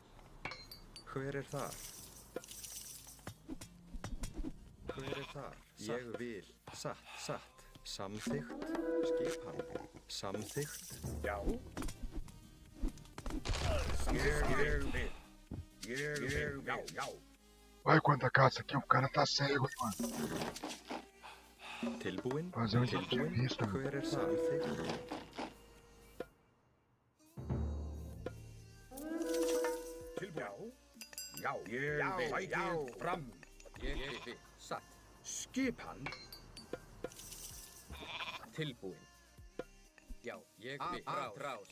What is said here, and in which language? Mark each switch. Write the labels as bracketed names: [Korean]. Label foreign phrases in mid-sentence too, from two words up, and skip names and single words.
[Icelandic] Hver er þar? Hver er þar? Ég vil. Satt. Samþykkt. Skipan. Samþykkt. Já. Ég vil. Já. [Portuguese] Olha quanta caça aqui, o cara tá cego, hein, mano. [Icelandic] Tilbúin. [Portuguese] Fazer um entrevista, mano. [Icelandic] Hver er samþykkt? Tilbúin. Já. Ég vil. Sækið fram. Ég vil. Satt. Skipan. Tilbúin. Já. Ég vil. Atrás.